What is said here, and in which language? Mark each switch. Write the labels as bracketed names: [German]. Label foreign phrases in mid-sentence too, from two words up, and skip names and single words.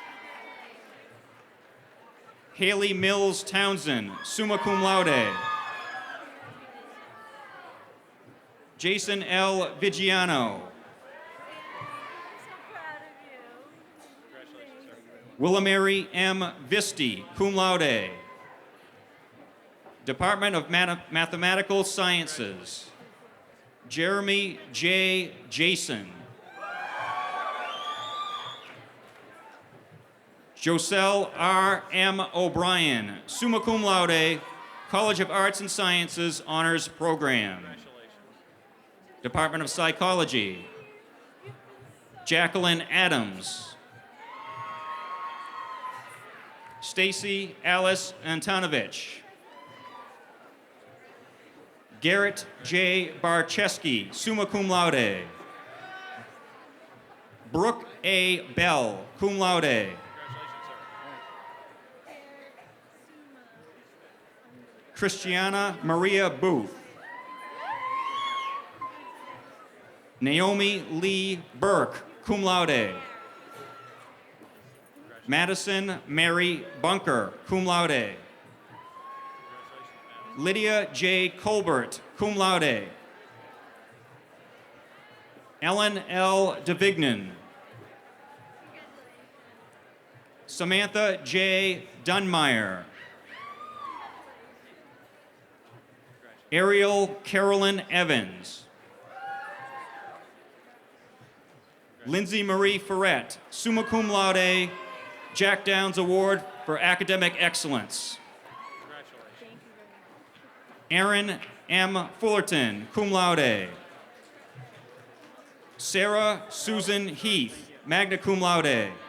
[English] Haley Mills Townsend, [Latin] summa cum laude. [English] Jason L. Vigiano. Willamary M. Visti, [Latin] cum laude. [English] Department of Mathematical Sciences. Jeremy J. Jason. Joselle R. M. O'Brien, [Latin] summa cum laude, [English] College of Arts and Sciences Honors Program. Department of Psychology. Jacqueline Adams. Stacy Alice Antonovich. Garrett J. Barcheski, [Latin] summa cum laude. [English] Brooke A. Bell, [Latin] cum laude. [English] Christiana Maria Booth. Naomi Lee Burke, [Latin] cum laude. [English] Madison Mary Bunker, [Latin] cum laude. [English] Lydia J. Colbert, [Latin] cum laude. [English] Ellen L. DeVignan. Samantha J. Dunmeyer. Ariel Carolyn Evans. Lindsay Marie Ferret, [Latin] summa cum laude, [English] Jack Downs Award for Academic Excellence. Aaron M. Fullerton, [Latin] cum laude. [English] Sarah Susan Heath, [Latin] magna cum laude.